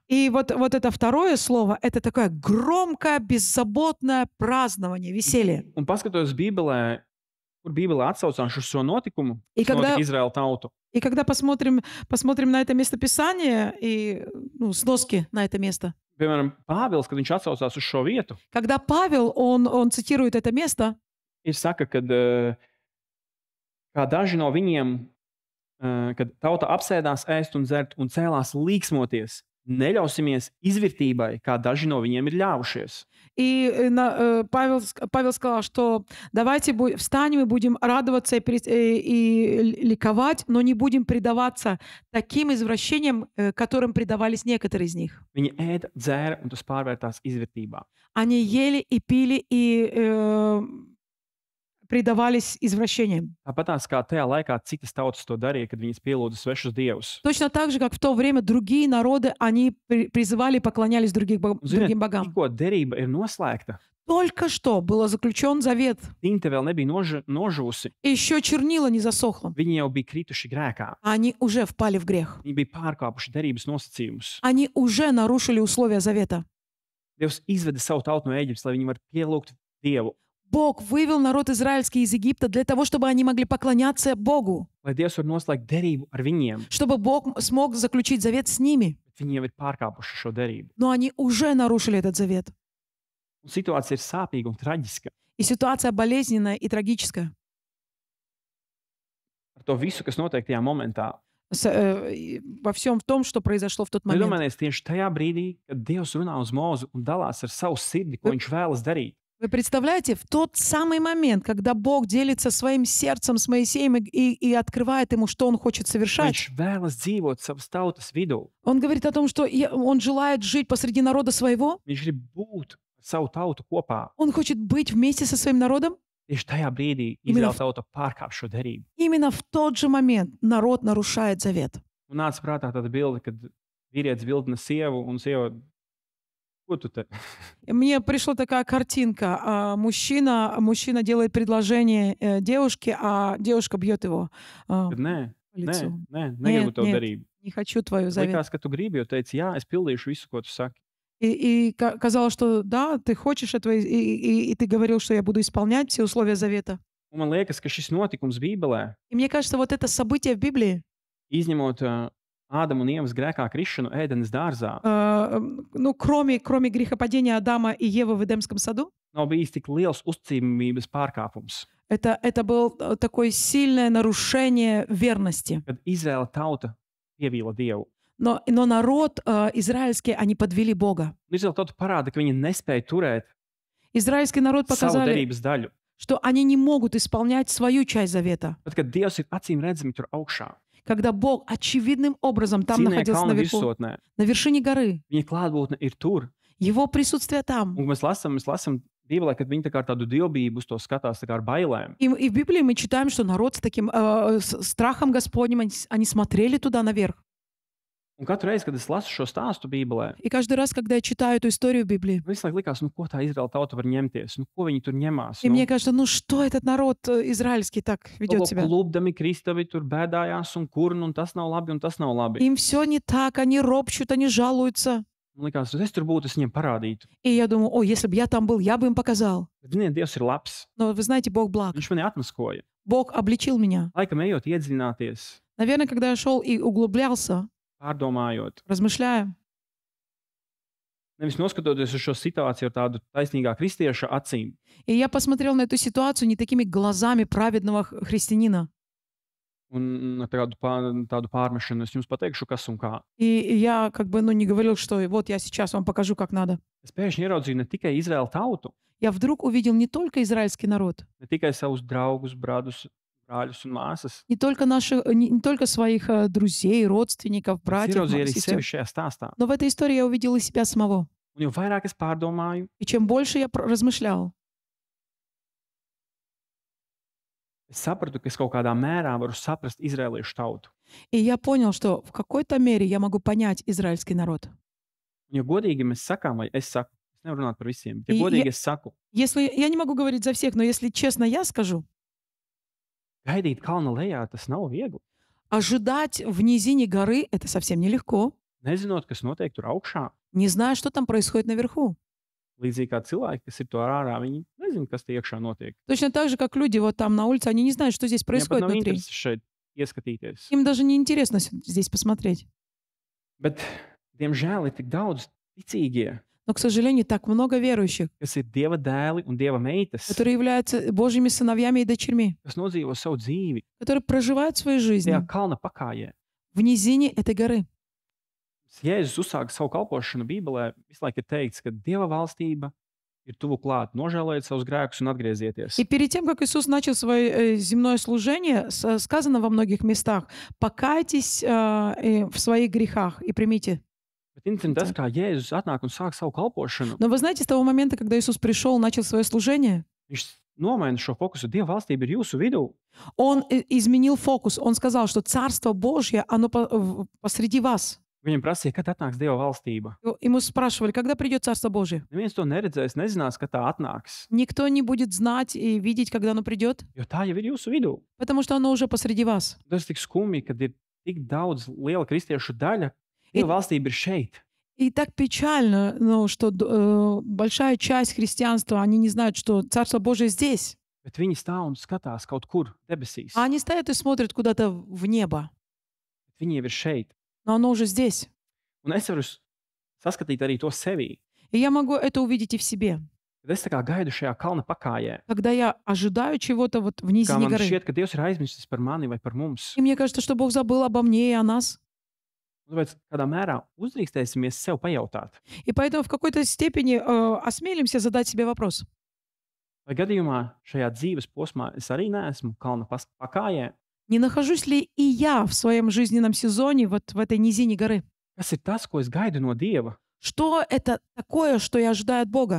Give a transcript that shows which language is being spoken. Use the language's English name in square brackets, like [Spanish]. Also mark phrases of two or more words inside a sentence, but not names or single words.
[Russian] И вот это второе слово, это такое громкое, беззаботное празднование, веселье. [Latvian] Un paskatoties Bībelē, kur Bībelē atsaucās uz šo notikumu, [Russian] И [Latvian] kas [Russian] когда, [Latvian] notika Izraēla tautu. [Russian] и когда посмотрим на это местописание и сноски на это место, [Latvian] Piemēram, Pāvils, kad viņš atsaucās uz šo vietu, [Russian] когда Павел, он цитирует это место, [Latvian] ir saka, kad kā daži no viņiem, kad tauta apsēdās ēst un dzert un cēlās līksmoties, neļausimies izvirtībai, kā daži no viņiem ir ļāvušies. [Russian] и Павел сказал, что давайте встанем и будем радоваться и ликовать, но не будем предаваться таким извращениям, которым предавались некоторые из них. [Latvian] Viņi ēda, dzēra un tas pārvērtās izvirtībā. [Russian] Они ели и пили и предавались извращениям. [Latvian] Tāpat kā tajā laikā citas tautas to darīja, kad viņas pielūdza svešus dievus. [Russian] Точно так же, как в то время другие народы, они призывали и поклонялись другим [Latvian] Ziniet, [Russian] богам. [Latvian] tikko derība ir noslēgta, [Russian] Только что был заключен завет, [Latvian] tinte vēl nebija nožuvusi. [Russian] и еще чернила не засохло. [Latvian] Viņi jau bija krituši grēkā. [Russian] Они уже впали в грех. [Latvian] Viņi bija pārkāpuši derības nosacījumus. [Russian] Они уже нарушили условия завета. [Latvian] Dievs izveda savu tautu no Ēģiptes, lai viņi varētu pielūgt Dievu. [Russian] Bог вывел народ израильский из Египта для того, чтобы они могли поклоняться Богу, [Latvian] Lai Dievs var noslēgt derību ar viņiem, [Russian] чтобы Бог смог заключить завет с ними. [Latvian] bet viņi jau ir pārkāpuši šo derību. [Russian] Но они уже нарушили этот завет. [Latvian] Un situācija ir sāpīga un traģiska. [Russian] И ситуация болезненная и трагическая. [Latvian] Ar to visu, kas notiek tajā momentā. [Russian] Во всем в том, что произошло в тот момент. [Latvian] Iedomājieties tieši tajā brīdī, kad Dievs runā uz mūzu un dalās ar savu sirdi, ko viņš vēlas darīt. [Russian] Вы представляете, в тот самый момент, когда Бог делится своим сердцем с Моисеем и открывает ему, что он хочет совершать, [Latvian] Viņš vēlas dzīvot savas tautas vidū. [Russian] он говорит о том, что он желает жить посреди народа своего, [Latvian] Viņš grib būt ar savu tautu kopā. [Russian] он хочет быть вместе со своим народом. [Latvian] Tieši tajā brīdī [Russian] Именно [Latvian] Izraēla tauta pārkāp šo derību. [Russian] Именно в тот же момент народ нарушает завет. [Latvian] Un nāca prātā tāda bilde, kad vīrietis bildina sievu un sieva, ko tu te? [Russian] Мне пришла такая картинка. Мужчина делает предложение девушке, а девушка бьет его по [Latvian] Kad nē, [Russian] лицу. [Latvian] negribu tev [Russian] нет. [Latvian] derību. [Russian] Не хочу твою завет. [Latvian] Likās, ka tu gribi, jo teici, jā, es pildīšu visu, ko tu saki. [Russian] И казалось, что да, ты хочешь этого, и ты говорил, что я буду исполнять все условия завета. [Latvian] Un man liekas, ka šis notikums Bībelē, [Russian] И мне кажется, вот это событие в Библии, [Latvian] izņemot Ādama un Ievas grēkā krišanu ēdenes dārzā [Russian] Ну, кроме грехопадения Адама и Евы в Эдемском саду, [Latvian] nav bijis tik liels uzticamības pārkāpums, [Russian] это был такое сильное нарушение верности. [Latvian] kad Izraēla tauta pievīla Dievu. [Russian] Но народ израильский, они подвели Бога. [Latvian] Izraēla tauta parāda, ka viņi nespēja turēt [Russian] Израильский народ [Latvian] savu [Russian] показали, [Latvian] derības daļu. [Russian] что они не могут исполнять свою часть завета. [Latvian] Tad, kad Dievs ir acīm redzami tur augšā, [Russian] Когда Бог очевидным образом там [Latvian] Cīnē [Russian] находился [Latvian] kalna [Russian] наверху, [Latvian] virsotnē, [Russian] на вершине горы, [Latvian] viņa klātbūtne ir tur. [Russian] Его присутствие там. [Latvian] Un mēs lasām Bībelē, kad viņi tā kā ar tādu dievbijību uz to skatās, tā kā ar bailēm. [Russian] И в Библии мы читаем, что народ с таким страхом Господним, они смотрели туда наверх. [Latvian] Un katru reizi, kad es lasu šo stāstu Bībelē, [Russian] И каждый раз, когда я читаю эту историю в Библии, [Latvian] visu laiku likās, ko tā Izraēla tauta var ņemties, ko viņi tur ņemās. [Russian] и мне кажется, что этот народ израильский так ведет себя? [Latvian] Klubdami, kristavi tur bēdājās un kurn, un tas nav labi, un tas nav labi. [Russian] Им все не так, они ропщут, они жалуются. [Latvian] Man likās, es tur būtu, es viņiem parādītu. [Russian] И я думаю, если бы я там был, я бы им показал. [Latvian] Bet, ziniet, Dievs ir labs. [Russian] Но вы знаете, Бог благ. [Latvian] Viņš mani atmaskoja. [Russian] Бог обличил меня. [Latvian] Laikam ejot, iedziļināties, [Russian] Наверное, когда я шел и углублялся, [Latvian] pārdomājot, [Russian] размышляя, [Latvian] nevis noskatoties uz šo situāciju ar tādu taisnīgā kristieša acīm, [Russian] и я посмотрел на эту ситуацию не такими глазами праведного христианина. [Latvian] un tādu pārmešanu, es jums pateikšu, kas un kā. [Russian] И я не говорил, что вот я сейчас вам покажу, как надо. [Latvian] Es pēkšņi ieraudzīju ne tikai Izraēla tautu, [Russian] Я вдруг увидел не только израильский народ, [Latvian] ne tikai savus draugus, brādus, brāļus un māsas, [Russian] не только своих друзей, родственников, [Latvian] bet [Russian] братьев, [Latvian] ieraudzīju arī [Russian] сестер, [Latvian] sevi šajā stāstā. [Russian] но в этой истории я увидел и себя самого. [Latvian] Un jo vairāk es pārdomāju, [Russian] И чем больше я размышлял, [Latvian] es sapratu, ka es kaut kādā mērā varu saprast izrēliešu tautu. [Russian] и я понял, что в какой-то мере я могу понять израильский народ. [Latvian] Un, ja godīgi mēs sakām, vai es saku, es nevaru runāt par visiem, bet ja I- godīgi ja- es saku, [Russian] Если я не могу говорить за всех, но если честно я скажу, [Latvian] gaidīt kalna lejā, tas nav viegli. [Russian] ожидать в низине горы это совсем нелегко, [Latvian] Nezinot, kas notiek tur augšā, [Russian] не зная, что там происходит наверху. [Latvian] līdzīgi kā cilvēki, kas ir tur ārā, viņi nezina, kas tur iekšā notiek. [Russian] Точно так же, как люди вот там на улице, они не знают, что здесь [Latvian] Viņiem pat [Russian] происходит [Latvian] nav [Russian] внутри. [Latvian] interesi šeit ieskatīties. [Russian] Им даже не интересно здесь посмотреть. [Latvian] Bet, diemžēl, ir tik daudz ticīgie, [Russian] Но, к сожалению, так много верующих, [Latvian] kas ir Dieva dēli un Dieva meitas, [Russian] которые являются Божьими сыновьями и дочерьми, [Latvian] kas nodzīvo savu dzīvi [Russian] которые проживают свою жизнь [Latvian] tajā kalna pakājē. [Russian] в низине этой горы. [Latvian] Jēzus uzsāka savu kalpošanu Bībelē, visu laiku ir teikts, ka Dieva valstība ir tuvu klāt. Nožēlojiet savus grēkus un atgriezieties. [Russian] И перед тем, как Иисус начал свое земное служение, сказано во многих местах, покайтесь в своих грехах и примите. [Latvian] Bet interesanti tas, kā Jēzus atnāk un sāk savu kalpošanu. [Russian] Но вы знаете, с того момента, когда Иисус пришел, начал свое служение, [Latvian] Viņš nomaina šo fokusu. Dieva valstība ir jūsu vidū. [Russian] Он изменил фокус. Он сказал, что Царство Божье, оно посреди вас. [Latvian] Viņam prasīja, kad atnāks Dieva valstība. [Russian] Ему спрашивали, когда придет Царство Божье. [Latvian] Neviens to neredzēs, nezinās, kad tā atnāks. [Russian] Никто не будет знать и видеть, когда оно придет, [Latvian] Jo tā jau ir jūsu vidū. [Russian] потому что оно уже посреди вас. [Latvian] Tas ir tik skumji, kad ir tik daudz liela kristiešu daļa. [Russian] И- [Latvian] Dieva valstība ir šeit. [Russian] И так печально, что большая часть христианства, они не знают, что Царство Божие здесь. [Latvian] Bet viņi stāv un skatās kaut kur debesīs. [Russian] А они стоят и смотрят куда-то в небо. [Latvian] Bet viņi jau ir šeit. [Russian] Но оно уже здесь. [Latvian] Un es varu saskatīt arī to sevī. [Russian] И я могу это увидеть и в себе. [Latvian] Kad es tā kā gaidu šajā kalna pakājē, [Russian] Когда я ожидаю чего-то вот в [Latvian] kā [Russian] низине [Latvian] man [Russian] горы. [Latvian] šķiet, ka Dievs ir aizmirsis par mani vai par mums. [Russian] И мне кажется, что Бог забыл обо мне и о нас. [Latvian] Tāpēc kādā mērā uzdrīkstēsimies sev pajautāt, [Russian] И поэтому в какой-то степени осмелимся задать себе вопрос. [Latvian] vai gadījumā šajā dzīves posmā es arī neesmu kalna pakājē. [Russian] Не нахожусь ли и я в своем жизненном сезоне вот в этой низине горы? [Latvian] Kas ir tas, ko es gaidu no Dieva, [Russian] Что это такое, что я ожидаю от Бога?